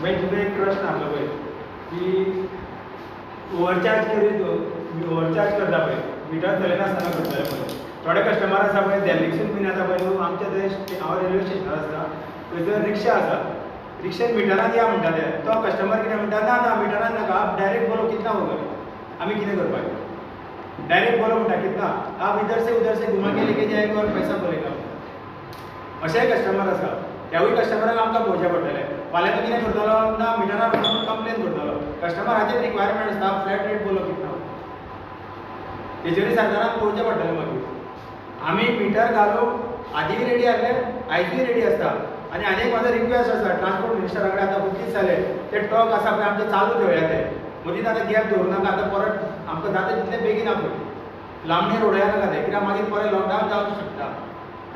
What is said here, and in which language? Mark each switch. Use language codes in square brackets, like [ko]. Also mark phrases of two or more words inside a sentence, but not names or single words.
[kok] मागीर तुका एक प्रश्न आसलो पळय की ओव्हरचार्ज करीत, ओव्हरचार्ज करता पळय मिटर चलयनासतना करतले पळय. थोडे कस्टमर आसा पळय दिल्लीसून बीन येता पळय न्हू, आमच्या थंय हांव रेल्वे स्टेशनार आसता थंयसर रिक्षा आसा, रिक्षेन मिटरान या म्हणटाले. तो कस्टमर कितें म्हणटा, ना ना मिटरान नाका, [hi] डायरेक्ट बोलो कितना होगा. [kok] आमी कितें करपाचें, [hi] डायरेक्ट बोलो म्हणटा कितना, आप इधर से उधर से घुमा के लेके जाएंगे और पैसा बोलेगा. [kok] अशेंय कस्टमर आसा. ह्यावूय कस्टमराक आमकां पळोवचें पडटलें. फाल्यां तो कितें करतलो, ना मिटरार वचून कंप्लेन करतलो. कस्टमराचेर रिक्वायरमेंट आसता, [en] flat rate [hi] बोलो कितना. [kok] तेजेर सरकारान पळोवचें पडटलें. मागीर आमी मिटर घालूंक आदीय रेडी आहले, आयजूय रेडी आसता. आनी आनी म्हाजो रिक्वेस्ट आसा [en] transport minister [kok] कडेन, आतां खूब दीस जाले ते टॉक आसा पळय आमचे चालू ठेवया ते. मदींच आतां गॅप दवरूं नाका. आतां परत आमकां जाता तितले बेगीन आपूण लांबणी रोडया नाका ते, कित्याक मागीर परत लॉकडावन जावंक शकता.